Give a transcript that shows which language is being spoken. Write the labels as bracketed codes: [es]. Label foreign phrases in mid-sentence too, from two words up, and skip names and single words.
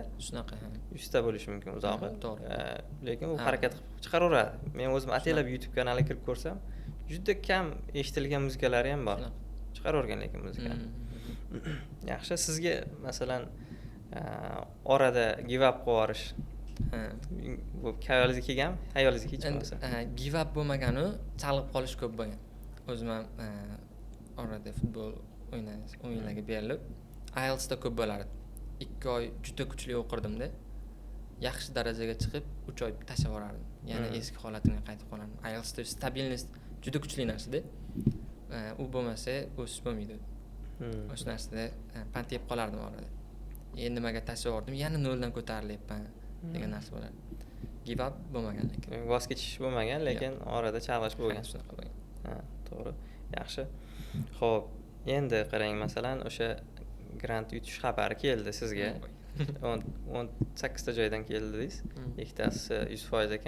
[uz] Shunaqa. 100 ta bo'lishi mumkin uzog'i. To'g'ri. Lekin u harakat chiqaraveradi. Men o'zim ataylab YouTube kanaliga kirib ko'rsam, juda kam eshitilgan muzikalari ham bor. Chiqaravergan lekin muzikani. Yaxshi, sizga masalan orada [en] give up [uz] qilib yuborish bu hayolingizga kelganmi? Hayolingizga hech bo'lmasa. [en] Give up [uz] bo'lmaganu, chalg'ib qolish ko'p bo'lgan. O'zim ham orada futbol o'yinlarga berilib, IELTS da ko'p bo'lardi. 2 oy juda kuchli o'qirdim-da. Yaxshi darajaga chiqib, 3 oy tashlab yuborardim. Yana eski holatimga qaytib qolardim. IELTS da stabilnost juda kuchli narsa-da. U bo'lmasa, o'sish bo'lmaydi. O'sha narsada pand yeb qolardim orada. Nimaga tashlab yubordim, yana noldan ko'tarilyapman degan narsa bo'ladi. [en] Give up [uz] bo'lmagan lekin. Voz kechish bo'lmagan, lekin orada chalg'ish bo'lgan. Shunaqa bo'lgan. To'g'ri. Yaxshi. Xo'p, endi qarang, masalan, o'sha grant yutish xabari keldi sizga. 18 ta joydan keldi dedingiz. Ikkitasi 100% ekan.